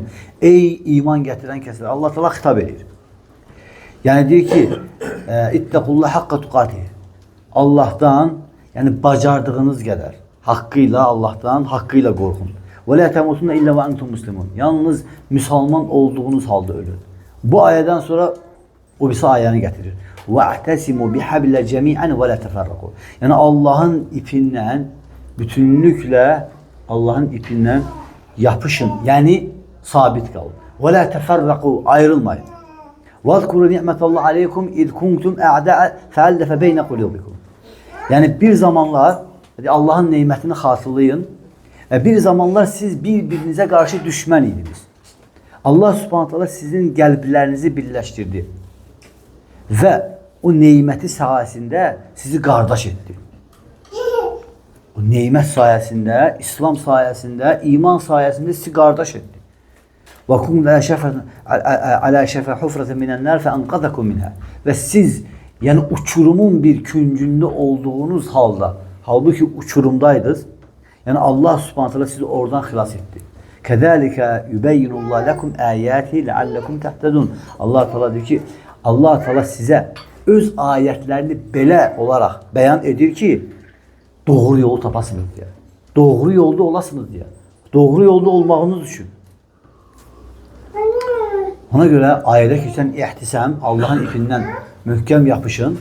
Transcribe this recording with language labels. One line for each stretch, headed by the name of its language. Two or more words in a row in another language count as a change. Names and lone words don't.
Azerbaijani: Ey iman gətirən kəslər, Allah Teala xitab edir. Yəni deyir ki,
Arabic: اتقوا الله حق تقاته.
Azerbaijani: Allahdan, yəni bacardığınız qədər haqqıyla Allahdan haqqıyla qorxun.
Arabic: ولا تموتن إلا وأنتم مسلمون.
Azerbaijani: Yalnız müsəlman olduğunuz halda ölün. Bu ayədən sonra o birisi ayəni gətirir.
Arabic: وَاَعْتَسِمُوا بِحَبْلَ جَمِيعًا وَلَا تَفَرَّقُوا.
Azerbaijani: Yəni Allahın ipindən, bütünlüklə Allahın ipindən yapışın. Yəni sabit qalın.
Arabic: وَلَا تَفَرَّقُوا. Ayrılmayın. وَاذْكُرُوا نِعْمَةَ اللّٰهِ عَلَيْكُمْ اِذْ كُنْتُمْ اَعْدَاءَ فَأَلَّفَ بَيْنَ قُلُوبِكُمْ.
Azerbaijani: Yəni bir zamanlar Allahın neymətini xatırlayın. Bir zamanlar siz bir-birinizə qarşı düşmən idiniz. Allah
Arabic: سبحانه تعالى
Azerbaijani: sizin qəlblərinizi birləşdirdi. Və o neyməti sayəsində sizi qardaş etdi. O neymət sayəsində, İslam sayəsində, iman sayəsində sizi qardaş etdi.
Arabic: وَكُمْ عَلَى شَفَ حُفْرَةً مِنَ النَّارِ فَأَنْقَذَكُمْ مِنْهَا.
Azerbaijani: Və siz, yəni uçurumun bir küncündə olduğunuz halda, halbuki uçurumdaydınız, yəni Allah
Arabic: سبحانه تعالى
Azerbaijani: sizi oradan xilas etdi.
Arabic: كَذَٰلِكَ يُبَيِّنُ اللّٰهُ لَكُمْ آيَاتِهِ لَعَلَّكُمْ تَهْتَدُونَ.
Azerbaijani: Allah Teala diyor ki, Allah Teala sizə öz ayətlərini belə olaraq bəyan edir ki, doğru yolu tapasınız deyə. Doğru yolda olasınız deyə. Doğru yolda olmağınız üçün. Ona görə ayədə keçən ihtisam, Allahın ipindən möhkəm yapışın.